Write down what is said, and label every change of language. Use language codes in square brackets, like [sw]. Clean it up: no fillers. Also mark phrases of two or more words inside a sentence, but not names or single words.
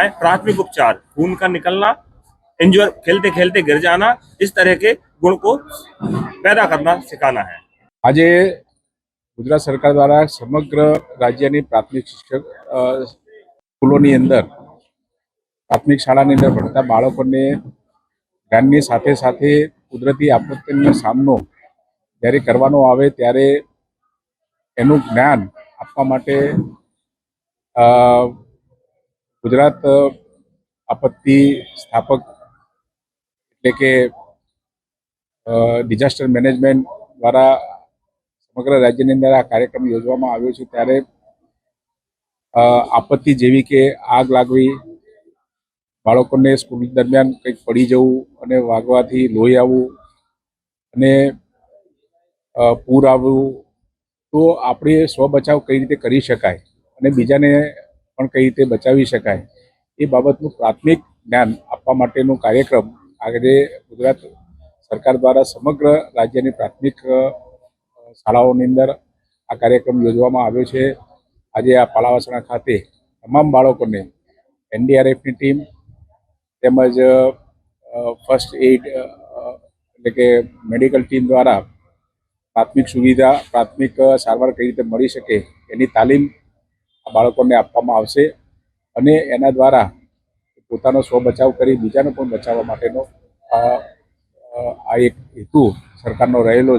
[hi] प्राथमिक उपचार, खून का निकलना, इंजर खेलते खेलते गिर जाना, इस तरह के गुण को पैदा करना सिखाना है। [gu] આજ ગુજરાત સરકાર દ્વારા સમગ્ર રાજ્ય પ્રાથમિક શિક્ષક સ્કૂલો અંદર પ્રાથમિક શાળા અંદર ભણતા બાળકોને જ્ઞાનની સાથે સાથે કુદરતી આપત્તિનો સામનો જ્યારે કરવાનો આવે ત્યારે એનું જ્ઞાન આપવા માટે ગુજરાત આપત્તિ સ્થાપક એટલે કે [en] disaster management [gu] દ્વારા સમગ્ર રાજ્યની અંદર આ કાર્યક્રમ યોજવામાં આવ્યો છે। ત્યારે આપત્તિ જેવી કે આગ લાગવી, બાળકોને સ્કૂલ દરમિયાન કંઈક પડી જવું અને વાગવાથી લોહી આવવું અને પૂર આવવું, તો આપણે સ્વબચાવ કઈ રીતે કરી શકાય અને બીજાને પણ કઈ રીતે બચાવી શકાય એ બાબતનું પ્રાથમિક જ્ઞાન આપવા માટેનો કાર્યક્રમ આજે ગુજરાત સરકાર દ્વારા સમગ્ર રાજ્યની પ્રાથમિક શાળાઓની અંદર આ કાર્યક્રમ યોજવામાં આવ્યો છે। આજે આ પાલાવાસણા ખાતે તમામ બાળકોને એનડીઆરએફની ટીમ તેમજ [en] first aid [gu] એટલે કે [en] medical team [gu] દ્વારા પ્રાથમિક સુવિધા, પ્રાથમિક સારવાર કઈ રીતે મળી શકે એની તાલીમ આ બાળકોને આપવામાં આવશે અને એના દ્વારા પોતાનો સ્વબચાવ કરી બીજાને પણ બચાવવા માટેનો આ એક હેતુ સરકારનો રહેલો છે।